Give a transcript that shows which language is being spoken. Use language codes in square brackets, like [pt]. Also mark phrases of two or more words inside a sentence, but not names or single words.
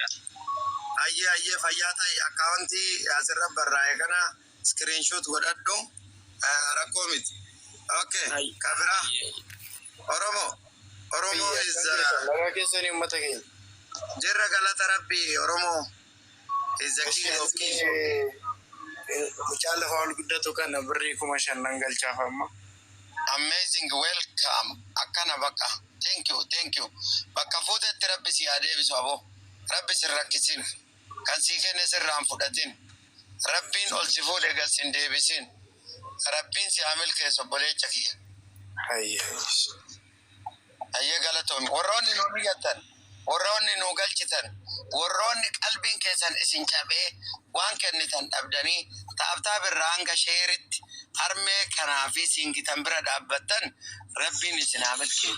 [om] Ayyee fayyaa ta'e akkaawuntii asirra barraa'e kana screenshot godhadhu rakkoo miti. Okay, kabira Oromo is Laga keessanii uummata keenya. jirra galata rabbii [en] Oromo is the king of kings. [om] Mucaa lafa ol guddatu kana birrii 5,000 galchaaf amma. [en] Amazing, welcome. [om] Akkana bakka. [en] Thank you. [om] Bakka fuutetti rabbi si haa deebisu aboo. Rabbi si rakkisin. Kan sii kenne sirraan fudhatin. Rabbiin ol si fuudhe gas hin deebisin. Rabbiin si haa milkeessu obboleecha kiyya. Ayyee galatoon. Warroonni nu biyyattan. Warroonni nu galchitan. Warroonni qalbiin keessan isin cabee waan kennitan dhabdanii taabtaa birraa hanga sheeritti harmee kanaa fi singitan bira dhaabbattan rabbiin isin haa milkeessu.